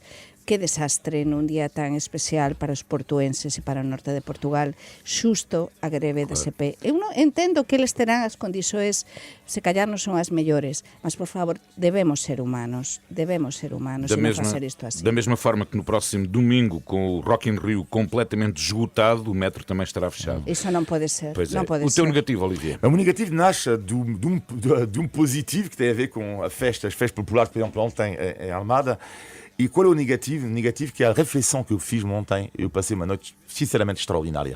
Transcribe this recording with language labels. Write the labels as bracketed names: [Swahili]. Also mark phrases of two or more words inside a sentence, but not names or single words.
[Galician] Que desastre nun día tan especial para os portuenses e para o norte de Portugal, xusto a greve de CP. Eu non entendo que eles terán as condições, se callar non son as mellores, mas por favor, debemos ser humanos e non facer isto así. [Portuguese] Da mesma forma que no próximo domingo, com o Rock in Rio completamente esgotado, o metro também estará fechado. Isso não pode ser. Pois é. Não pode O teu ser. negativo, Olivier? O negativo nasce de um positivo que tem a ver com as festas populares, por exemplo, ontem em Almada. E qual é o negativo? O negativo que é a reflexão que eu fiz ontem. Eu passei uma noite sinceramente extraordinária.